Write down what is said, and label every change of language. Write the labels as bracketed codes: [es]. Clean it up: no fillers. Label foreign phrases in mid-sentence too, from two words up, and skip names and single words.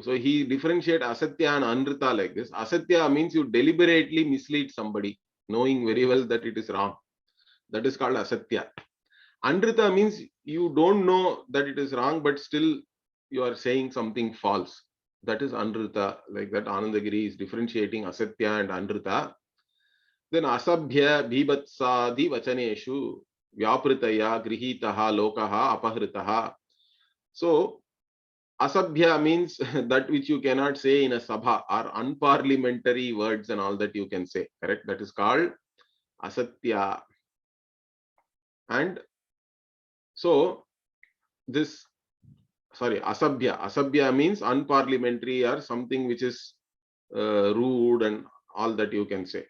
[en] So he differentiates asatya and anrita like this. Asatya means you deliberately mislead somebody, knowing very well that it is wrong. That is called asatya. Anrita means you don't know that it is wrong, but still you are saying something false. That is anrita. Like that, Anandagiri is differentiating asatya and anrita. [sa] Then asabhya bhibatsadi vachaneshu vyapritaya grihitaha lokaha apahritaha. [en] So asabhya means that which you cannot say in a sabha, or unparliamentary words and all that you can say, correct? That is called asatya. And so this, asabhya means unparliamentary or something which is rude and all that you can say.